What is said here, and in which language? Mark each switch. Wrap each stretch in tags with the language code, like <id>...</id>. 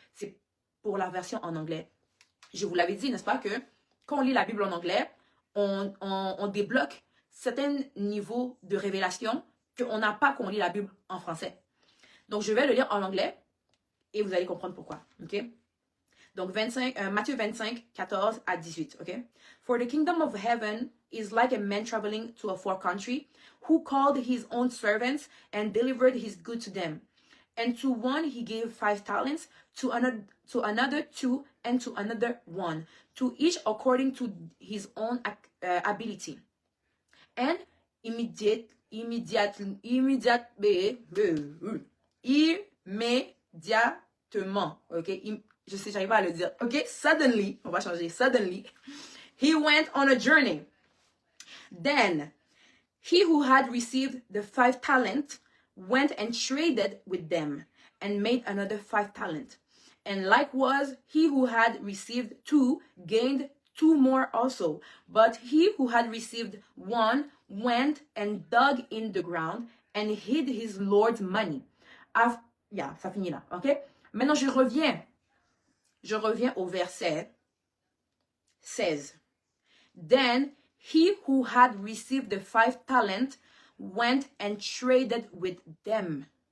<fr>C'est pour la version en anglais. Je vous l'avais dit, n'est-ce pas, que quand on lit la Bible en anglais, on débloque certains niveaux de révélation qu'on n'a pas quand on lit la Bible en français. Donc, je vais le lire en anglais et vous allez comprendre pourquoi. OK? Donc, Matthieu 25, 14 à 18, ok?</fr> <en>For the kingdom of heaven is like a man traveling to a far country who called his own servants and delivered his goods to them. And to one he gave 5 talents, to another 2, and to another 1, to each according to his own ability. And</en> <fr>immédiatement, ok? Je sais, j'arrive pas à le dire. Ok,</fr> <en>suddenly,</en> <fr>on va changer.</fr> <en>Suddenly, he went on a journey. Then, he who had received the 5 talents went and traded with them and made another 5 talents. And likewise, he who had received 2 gained 2 more also. But he who had received 1 went and dug in the ground and hid his Lord's money.</en> <fr>Ça finit là, ok? Maintenant, je reviens au verset 16.</fr> <en>Then he who had received the 5 talents went and traded with them.</en>